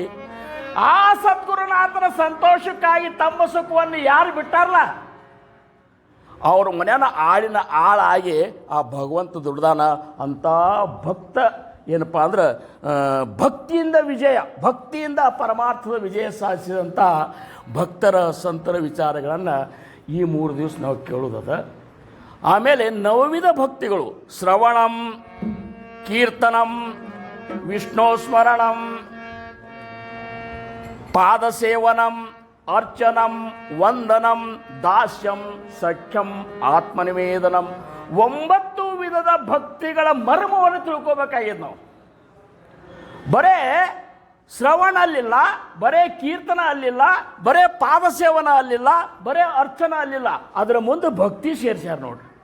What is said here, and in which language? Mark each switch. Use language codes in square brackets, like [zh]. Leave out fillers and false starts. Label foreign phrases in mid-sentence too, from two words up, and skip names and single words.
[kn] ಆ ಸದ್ಗುರುನಾಥನ ಸಂತೋಷಕ್ಕಾಗಿ ತಮ್ಮ ಸುಖವನ್ನು ಯಾರು ಬಿಟ್ಟಾರಲ್ಲ ಅವ್ರ ಮನೆಯನ್ನ ಆಳಿನ ಆಳಾಗಿ ಆ ಭಗವಂತ ದುಡ್ದಾನ. ಅಂತ ಭಕ್ತ ಏನಪ್ಪ ಅಂದ್ರೆ ಭಕ್ತಿಯಿಂದ ಪರಮಾರ್ಥದ ವಿಜಯ ಸಾಧಿಸಿದಂಥ ಭಕ್ತರ ಸಂತರ ವಿಚಾರಗಳನ್ನು ಈ 3 ದಿವಸ ನಾವು ಕೇಳೋದದ. ಆಮೇಲೆ ನವವಿಧ ಭಕ್ತಿಗಳು [sa] ಶ್ರವಣಂ, ಕೀರ್ತನಂ, ವಿಷ್ಣು ಸ್ಮರಣಂ, ಪಾದಸೇವನಂ, ಅರ್ಚನಂ, ವಂದನಂ, ದಾಸ್ಯಂ, ಸಖ್ಯಂ, ಆತ್ಮನಿವೇದನಂ. [kn] 9 ವಿಧದ ಭಕ್ತಿಗಳ ಮರ್ಮವನ್ನು ತಿಳ್ಕೋಬೇಕಾಗಿದೆ ನಾವು. ಬರೇ ಶ್ರವಣ ಅಲ್ಲಿಲ್ಲ, ಬರೇ ಕೀರ್ತನ ಅಲ್ಲಿಲ್ಲ, ಬರೇ ಪಾದಸೇವನ ಅಲ್ಲಿಲ್ಲ, ಬರೇ ಅರ್ಚನ ಅಲ್ಲಿಲ್ಲ. ಅದರ ಮುಂದೆ ಭಕ್ತಿ ಸೇರ್ಸ್ಯಾರ ನೋಡ್ರಿ.